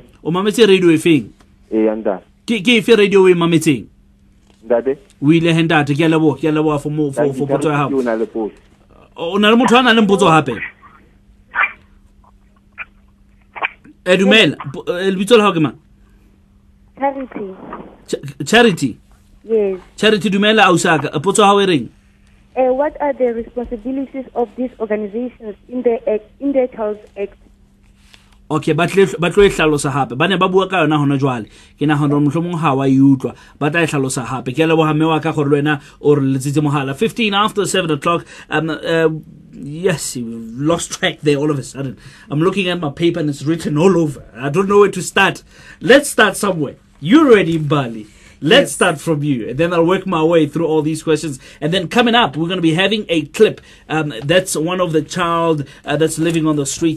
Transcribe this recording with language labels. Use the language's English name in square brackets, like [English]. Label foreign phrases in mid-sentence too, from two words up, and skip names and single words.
[Southern Sotho] o mametse radio e feng ntate ke efe radio e mametseng ntate o ile he ntate ke a leboha for potso ya hao o na le motho a nang le potso hape dumela lebitso la hao ke mang? Charity. Yes. Charity, dumela ausaka potso ha o reng? [English] What are the responsibilities of these organizations in the Child Act? [Southern Sotho] Okay, ba tlo e hlalosa hape ba ne ba bua ka yona hona jwale ke na hona mohlomong ha wa utlwa ba tla e hlalosa hape ke leboha mme wa ka gore lwena o re letsitse mohala 15 [English] after 7 o'clock. Yes, you lost track there all of a sudden. I'm looking at my paper and it's written all over. I don't know where to start. Let's start somewhere. You're already in Bali. Let's start from you, and then I'll work my way through all these questions. And then coming up, we're going to be having a clip. That's one of the child that's living on the streets.